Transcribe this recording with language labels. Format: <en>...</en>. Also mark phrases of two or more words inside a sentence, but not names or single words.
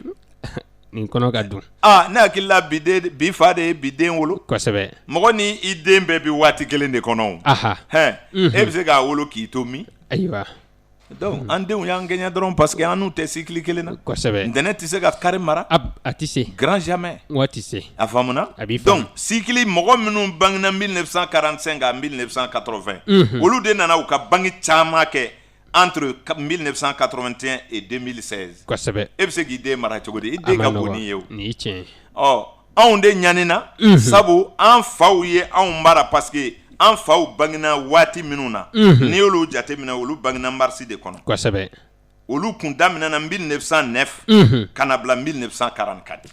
<bm>nin kɔnɔ ka dun ne hakili la bi fa de ye bi den wolo kosɛbɛ mɔgɔ ni i den bɛɛ bi waati kelen de kɔnɔ e bɛ se k'a wolo k'i to min ayiwa donc an denw y'an gɛɲɛ dɔrɔn parce que an n'u tɛ cycle kelen na kosɛbɛ ntɛnɛn tɛ se ka kari mara a tɛ se</bm> <fr>grand jamais</fr> <bm>wa tɛ se a faamuna a b'i faamu donc cycle mɔgɔ minnu bangena 1945 à 1980 olu de nana u ka bange caman kɛ</bm> <fr>entre 1981 et 2016</fr> <bm>kosɛbɛ e bɛ se k'i den mara cogo di i den ka bon n'i ye o nin ye tiɲɛ anw de ɲanina sabu an faw ye anw mara parce que an faw bangena waati minnu na n'i y'olu jateminɛ olu bangena marisi de kɔnɔ kosɛbɛ olu kun daminɛna 1909 ka na bila 1944</bm>